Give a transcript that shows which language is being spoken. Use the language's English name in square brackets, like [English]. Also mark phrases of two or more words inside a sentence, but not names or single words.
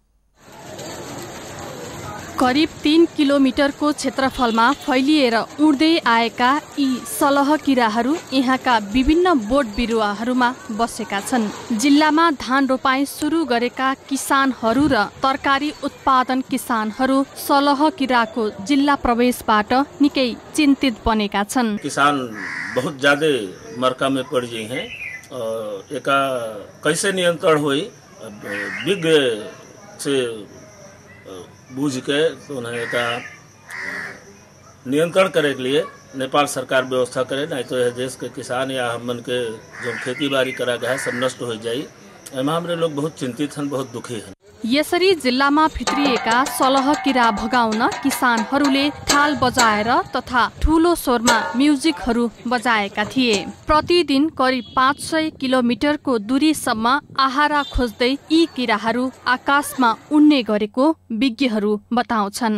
[Nepali] करिब 3 किलोमिटरको क्षेत्रफलमा फैलिएर उड्दै आएका यी सलह किराहरू यहाँका विभिन्न बोट बिरुवाहरूमा बसेका छन्। जिल्लामा धान रोपाई सुरु गरेका किसानहरू र तरकारी उत्पादन किसानहरू सलह किराको जिल्ला प्रवेशबाट निकै चिन्तित बनेका छन्। [Bhojpuri] किसान बहुत ज्यादा मरका में पड़ गए हैं और एका कैसे नियंत्रण हुई विज्ञ से बूझ के तो उन्हें का नियंत्रण करे के लिए नेपाल सरकार व्यवस्था करे, नहीं तो यह देश के किसान या हमन के जो खेती बाड़ी करा गया है सब नष्ट हो जाए। एमा हमरे लोग बहुत चिंतित हैं, बहुत दुखी हैं। [Nepali] यसरी जिल्लामा भित्रिएका सलह किरा भगाउन किसानहरूले थाल बजाएर तथा ठूलो स्वरमा म्युजिकहरू बजाएका थिए। प्रतिदिन करिब 500 किलोमिटरको दूरीसम्म आहारा खोज्दै यी किराहरू आकाशमा उड्ने गरेको विज्ञहरू बताउँछन्।